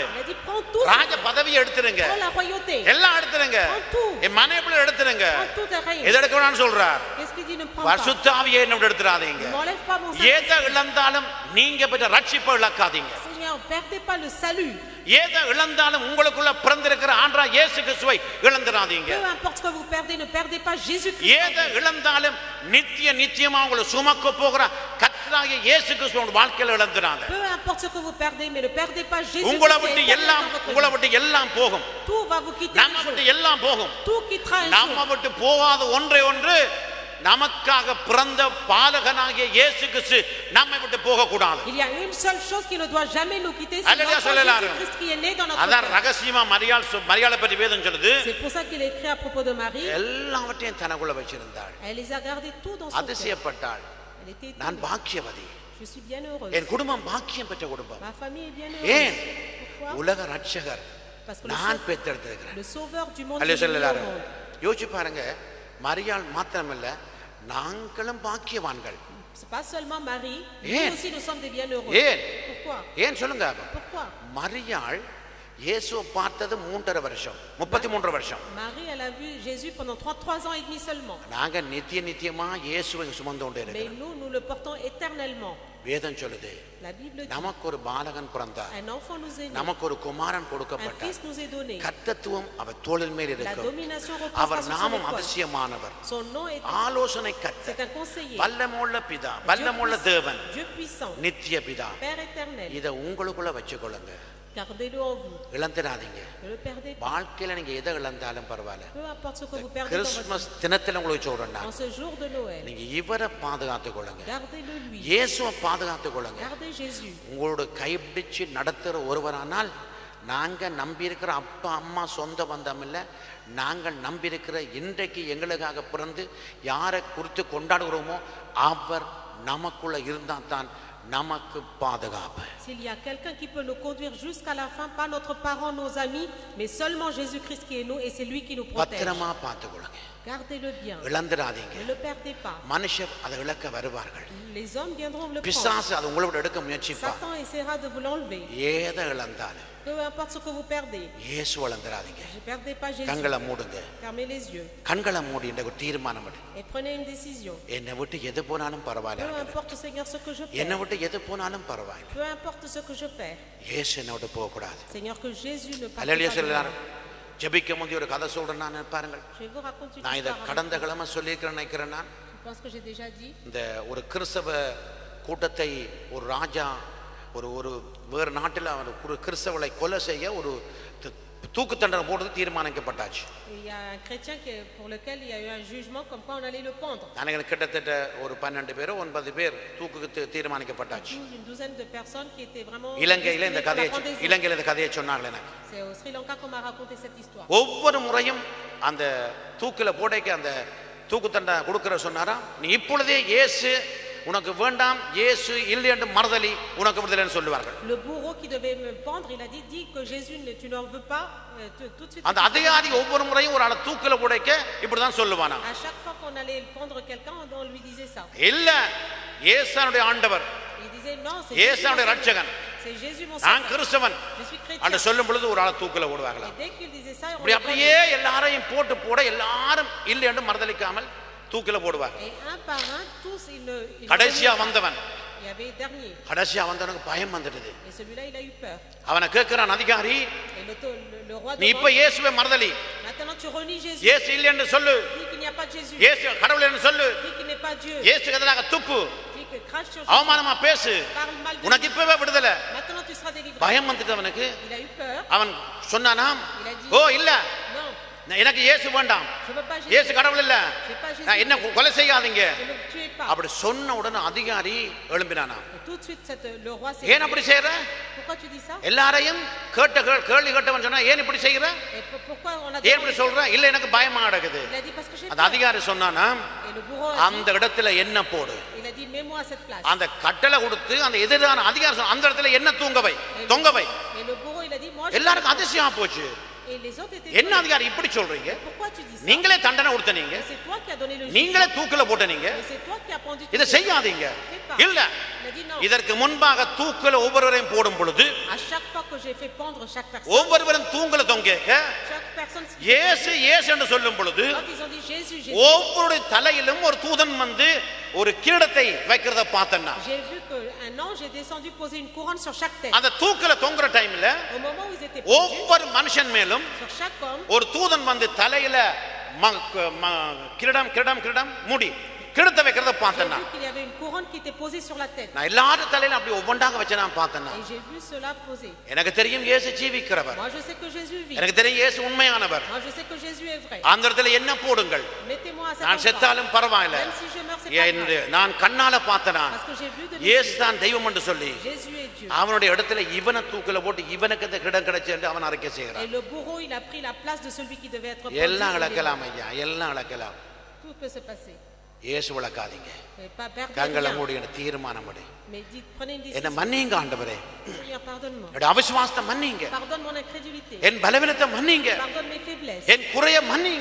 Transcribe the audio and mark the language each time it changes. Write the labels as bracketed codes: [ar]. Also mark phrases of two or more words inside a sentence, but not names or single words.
[fr] Il a dit prends tout, [ta] ராஜ பதவியை எடுத்துருங்க. [fr] prends la royauté, [ta] எல்லாம் எடுத்துருங்க. [fr] prends tout, [ta] என் மனைவில எடுத்துருங்க. [fr] prends tout tes règnes. [ta] எது எடுக்கணும்னு சொல்றார்? [fr] Qu'est-ce qu'il dit? Ne prends pas. [ta] பரிசுத்த ஆவியை என்னோட எடுத்துறாதீங்க. [fr] Ne m'enlève pas mon salut. [ta] ஏத இழந்தாலும் நீங்க பெற்ற ரட்சிப்பை இழக்காதீங்க. [fr] Seigneur, perdez pas le salut. [ta] ஏத இழந்தாலும் உங்களுக்குள்ள பிறந்திருக்கிற ஆண்டவரா இயேசு கிறிஸ்துவை இழந்துடாதீங்க. [fr] Peu importe ce que vous perdez, ne perdez pas Jésus-Christ. [ta] ஏத இழந்தாலும் நித்தியமா உங்களை சுமக்க போகிற கர்த்தராகிய இயேசு கிறிஸ்துவோட வாழ்க்கையில இழந்துடாத. [fr] Peu importe ce que vous perdez, mais ne perdez pas Jésus-Christ. [ta] உங்களை விட்டு எல்லாம் போகும். [fr] Tout va vous quitter. [ta] நம்ம விட்டு எல்லாம் போகும். [fr] Tout quittera un [ta] நம்ம [fr] jour. [ta] விட்டு போகாத ஒன்று நமக்காக பிறந்த பாலகனாகிய இயேசு கிறிஸ்து நம்மை விட்டு போக கூடாது. [fr] Il y a une seule chose qui ne doit jamais nous quitter, c'est Alléluia, l'enfant [ta] சொல்லலாம். [fr] Jésus-Christ qui est né dans notre [ta] அதான் [fr] cœur. [ta] ரகசியமா மரியாளை பற்றி வேதம் சொல்லுது. [fr] C'est pour ça qu'il a écrit à propos de Marie. [ta] எல்லாவற்றையும் தனக்குள்ள வச்சிருந்தாள். [fr] Elle les a gardés tout dans son cœur. [ta] அதிசயப்பட்டாள். [fr] Elle était [ta] நான் [fr] étonnée. [ta] பாக்கியவதி. [fr] Je suis bien heureuse. [ta] என் குடும்பம் பாக்கியம் பெற்ற குடும்பம். [fr] Ma famille est bien [ta] ஏன்? [fr] heureuse. Pourquoi? [ta] உலக ரட்சகர் [fr] Parce que [ta] நான் பெற்றெடுத்திருக்கிறேன். [fr] le sauveur du monde [ta] அல்லேலூயா [fr] est venu au [ta] சொல்லலாம். [fr] monde. [ta] யோசிச்சு பாருங்க, மரியாள் மாத்திரமல்ல, நாங்களும் பாக்கியவான்கள். [fr] C'est pas seulement Marie, [ta] ஏன்? [fr] nous aussi nous sommes des bienheureux. [ta] ஏன்? [fr] Pourquoi? [ta] ஏன் சொல்லுங்க. [fr] Pourquoi? [ta] மரியாள் இயேசுவை பார்த்தது 3.5 வருஷம், 33 வருஷம். [fr] Marie, elle a vu Jésus pendant 3 ans et demi seulement. [ta] நாங்க நித்தியமா இயேசுவை சுமந்து கொண்டே [fr] Mais [ta] இருக்கிறோம். [fr] nous le portons éternellement. [ta] வேதம் சொல்லுது, [fr] La Bible dit, [ta] நமக்கு ஒரு பாலகன் பிறந்தார், [fr] un enfant nous est né, [ta] நமக்கு ஒரு குமாரன் [fr] un [ta] கொடுக்கப்பட்டார், [fr] fils nous est donné. [ta] கர்த்தத்துவம் அவர் தோளின் மேல் [fr] La [ta] இருக்கும், [fr] domination reposera [ta] அவர் [fr] sur son [ta] நாமம் [fr] épaule. [ta] அதிசயமானவர், [fr] Son nom est [ta] ஆலோசனை [fr] c'est [ta] கர்த்தர், [fr] un conseiller, [ta] வல்லமுள்ள பிதா, வல்லமுள்ள தேவன், [fr] Dieu puissant, [ta] நித்திய பிதா. [fr] Père éternel. [ta] இத உங்களுக்குள்ள வச்சுக்கொள்ளுங்க. [fr] Gardez-le en vous. [ta] இழந்துடாதீங்க. [fr] Ne le perdez pas. [ta] வாழ்க்கையில நீங்க எதை இழந்தாலும் பரவாயில்ல. [fr] Peu importe ce que vous perdez dans votre [ta] கிறிஸ்துமஸ் தினத்துல உங்களுக்கு சொல்றேன் [fr] vie. [ta] நான், [fr] En ce jour de Noël, [ta] நீங்க இவரை பாதுகாத்துக் கொள்ளுங்க, [fr] gardez-le lui. [ta] இயேசுவை பாதுகாத்துக் கொள்ளுங்க. [fr] Gardez Jésus. [ta] உங்களோட கைப்பிடிச்சு நடத்துற ஒருவரானால், நாங்க நம்பி இருக்கிற அப்பா அம்மா சொந்த பந்தம் இல்லை, நாங்கள் நம்பி இருக்கிற இன்றைக்கு எங்களுக்காக பிறந்து யாரை குறித்து கொண்டாடுகிறோமோ அவர் நமக்குள்ள இருந்தா தான் நமக்கு பாதுகாப்பு. [fr] S'il y a quelqu'un qui peut nous conduire jusqu'à la fin, pas notre parent, nos amis, mais seulement Jésus-Christ qui est nous et c'est lui qui nous protège. [ta] பத்திரமா பார்த்துக்கொள்ளுங்க. [fr] Gardez-le bien. [ta] இழந்துடாதீங்க. [fr] Ne le perdez pas. [ta] மனுஷர் அதை இழக்க வருவார்கள். [fr] Les hommes viendront le prendre. [ta] பிசாசு அதை உங்களோட எடுக்க முயற்சிப்பார். [fr] Satan essaiera de vous l'enlever. [ta] ஏதை இழந்தாலும் [fr] Peu importe ce que vous perdez, [ta] இயேசு இழந்துடாதீங்க. [fr] ne perdez pas Jésus. [ta] கண்களை மூடுங்க. [fr] Fermez les yeux [ta] கண்களை மூடி இந்த ஒரு தீர்மானம் எடு. [fr] et prenez une décision. [ta] என்னை விட்டு எது போனாலும் [fr] Peu [ta] பரவாயில்ல, [fr] importe, Seigneur, ce que je [ta] என்னை [fr] perds. [ta] விட்டு எது போனாலும் பரவாயில்ல, [fr] Peu importe ce que je perds. [ta] இயேசு என்னை விட்டு போகக்கூடாது. [fr] Seigneur, que Jésus ne parte [ta] அல்லேலூயா [fr] pas de [ta] சொல்லலாம். [fr] moi. [ta] ஜெபிக்க முந்தி ஒரு கதை சொல்றேன் நான், பாருங்கள். [fr] Je vais vous raconter une [ta] நான் இதை [fr] histoire. [ta] கடந்த கிழமை சொல்லியிருக்கிறேன் நினைக்கிறேன் நான். [fr] Je pense que j'ai déjà dit. [ta] இந்த ஒரு கிறிஸ்தவ கூட்டத்தை ஒரு ராஜா ஒரு வேறு நாட்டில் அவர் ஒரு கிறிஸ்தவளை கொலை செய்ய ஒரு தூக்கு தண்டனை போடுறது தீர்மானிக்கப்பட்டாச்சு. [fr] Il y a un chrétien pour lequel il y a eu un jugement comme quoi on allait le pendre. [ta] எனக்கு கிட்டத்தட்ட ஒரு 12 பேரோ 9 பேர் தூக்குக்கு தீர்மானிக்கப்பட்டாச்சு. [fr] Une douzaine de personnes qui étaient vraiment. [ta] இலங்கையில் இந்த கதையை சொன்னாங்க எனக்கு. [fr] C'est au Sri Lanka qu'on m'a raconté cette histoire. [ta] ஒவ்வொரு முறையும் அந்த தூக்கில போடைக்கு அந்த தூக்கு தண்டனை கொடுக்கிற சொன்னாரா, நீ இப்பொழுதே இயேசு உனக்கு வேண்டாம், இயேசு இல்லை என்று மறுதலி உனக்கு விடுதலைன்னு சொல்லுவார்கள். [fr] Le bourreau qui devait me pendre, il a dit dis que Jésus tu n'en veux pas tout de suite. [ta] அந்த அதிகாரி ஒவ்வொரு முறையும் ஒரு ஆளை தூக்கில போடைக்க இப்படி தான் சொல்லுவானா. [fr] À chaque fois qu'on allait pendre quelqu'un, on lui disait ça. [ta] இல்ல, இயேசுனுடைய ஆண்டவர், [fr] Il disait non, c'est [ta] இயேசுனுடைய ரட்சகன், [fr] c'est Jésus mon [ta] நான் [fr] sauveur. [ta] கிறிஸ்தவன் [fr] Je suis chrétien. [ta] அந்த சொல்லும் பொழுது ஒரு ஆளை தூக்கில போடுவாங்களா. [fr] Et dès qu'il disait ça, on [ta] இப்படி [fr] le [ta] அப்படியே எல்லாரையும் போட எல்லாரும் இல்லை என்று மறுதலிக்காமல் தூக்கில போடுவாங்க. [fr] Et un par un, tous ils [ta] கடைசியா வந்தவன், [fr] il y avait dernier. [ta] கடைசியா வந்தவனுக்கு பயம் வந்துடுது. [fr] Et celui-là, il a eu peur. [ta] அவனை கேட்கிறான் அதிகாரி, [fr] Et le roi [ta] நீ இப்ப இயேசுவை மறுதலி, [fr] maintenant tu renies Jésus. [ta] இயேசு இல்லை என்று சொல்லு, [fr] Dis qu'il n'y a pas de Jésus. [ta] இயேசு கடவுள் என்று சொல்லு, [fr] Dis qu'il n'est pas Dieu. [ta] இயேசுக்கு எதிராக துப்பு, [fr] Dis que crache sur Jésus. [ta] அவமானமா பேசு, [fr] Parle mal de [ta] உனக்கு [fr] Jésus. [ta] இப்பவே விடுதலை. [fr] Maintenant tu seras délivré. [ta] பயம் வந்துட்டு அவனுக்கு. [fr] Il a eu peur. [ta] அவன் சொன்னானாம், [fr] Il a dit [ta] ஓ இல்ல, [fr] non. [ta] எனக்கு இயேசு வேண்டாம், [fr] Je veux pas Jésus. [ta] இயேசு கடவுள் இல்ல, [fr] Je veux pas Jésus. [ta] நான் என்ன கொலை செய்யாதீங்க. [fr] Ne me tuez pas. [ta] அப்படி சொன்ன உடனே அதிகாரி எழும்பினானா. [fr] Et tout de suite, le roi s'est [ta] ஏன் அப்படி செய்யற? [fr] Pourquoi tu dis ça? [ta] எல்லாரையும் கேள்வி கேட்டவன் சொன்னா ஏன் இப்படி செய்யற? [fr] Et pourquoi on a [ta] ஏன் இப்படி சொல்ற? இல்ல எனக்கு பயமா நடக்குது. [fr] Il a dit parce que j'ai [ta] அந்த அதிகாரி சொன்னானா, [fr] Et le bourreau a [ta] அந்த இடத்துல என்ன போடு. [fr] dit, il a dit mets-moi à cette place. [ta] அந்த கட்டளை கொடுத்து அந்த எதிரான அதிகாரி சொன்ன அந்த இடத்துல என்ன தொங்கவை. [fr] Et le bourreau il a dit moi [ta] எல்லாருக்கும் அதிசயமா போச்சு. [fr] Et les autres étaient [ta] என்ன அதிகாரி இப்படி சொல்றீங்க? [fr] Pourquoi tu dis ça? [ta] நீங்களே தண்டனை கொடுத்தனீங்க, [fr] Et c'est toi qui as donné le [ta] நீங்களே தூக்குல போட்டனீங்க, [fr] Et c'est toi qui as pendu. [ta] இதை செய்யாதீங்க. இல்ல, [fr] Il a dit non. [ta] இதற்கு முன்பாக தூக்குல ஒவ்வொருவரையும் போடும் பொழுது [fr] À chaque fois que j'ai fait pendre chaque personne, [ta] ஒவ்வொருவரும் தூங்கல தொங்கேக்க [fr] chaque personne [ta] இயேசு இயேசு என்று சொல்லும் பொழுது [fr] quand ils ont dit Jésus, Jésus, [ta] ஒவ்வொருடைய தலையிலும் ஒரு தூதன் வந்து ஒரு கிரீடத்தை வைக்கிறத பார்த்தேன்னா, [fr] j'ai vu qu'un ange est descendu poser une couronne sur chaque tête. [ta] அந்த தூக்குல தொங்குற டைம்ல [fr] Au moment où ils étaient pendus, [ta] ஒவ்வொரு மனுஷன் மேலும் [fr] sur chaque homme, [ta] ஒரு தூதன் வந்து தலையில கிரீடம் முடி கிரீடத்தை வைக்கிறத [fr] j'ai [ta] பார்த்தேன்னா, [fr] vu qu'il y avait une couronne qui était posée sur la tête. [ta] நான் எல்லாரும் தலையில அப்படி ஒவ்வொன்றாக வச்சு நான் பார்த்தேன்னா, [fr] Et j'ai vu cela posé. [ta] எனக்கு தெரியும் இயேசு ஜீவிக்கிறவர், [fr] Moi je sais que Jésus vit. [ta] எனக்கு தெரியும் இயேசு உண்மையானவர். [fr] Moi je sais que Jésus est vrai. [ta] அந்த இடத்துல என்ன போடுங்கள், [fr] Mettez-moi à cet [ta] நான் [fr] endroit. [ta] செத்தாலும் பரவாயில்ல, [fr] Même si je meurs, c'est pas [ta] என்று [fr] grave. [ta] நான் கண்ணால பார்த்தேனா [fr] Parce que j'ai vu de [ta] இயேசு [fr] mes [ta] தான் தெய்வம் என்று சொல்லி [fr] yeux. Jésus est Dieu. [ta] அவனுடைய இடத்துல இவனை தூக்கில போட்டு இவனுக்கு இந்த கிடம் கிடைச்சு என்று அவன் அறிக்கை செய்கிறான். [fr] Et le bourreau, il a pris la place de celui qui devait être [ta] எல்லாம் [fr] pendu. [ta] இழக்கலாம் ஐயா, எல்லாம் இழக்கலாம். [fr] Tout peut se passer. [ta] இயேசு இழக்காதீங்க, [fr] Et pas perdre [ta] கண்களை [fr] rien. [ta] மூடி தீர்மானம் படி, [fr] Mais dites, prenez une [ta] என்ன [fr] décision. [ta] மன்னிங்க ஆண்டவரே, [fr] Seigneur, pardonne-moi. [ta] என்னுடைய அவிசுவாசத்தை மன்னிங்க, [fr] Pardonne mon incrédulité. [ta] என் பலவீனத்தை மன்னிங்க, [fr] Pardonne mes faiblesses. [ta] என் குறைய மன்னிங்க,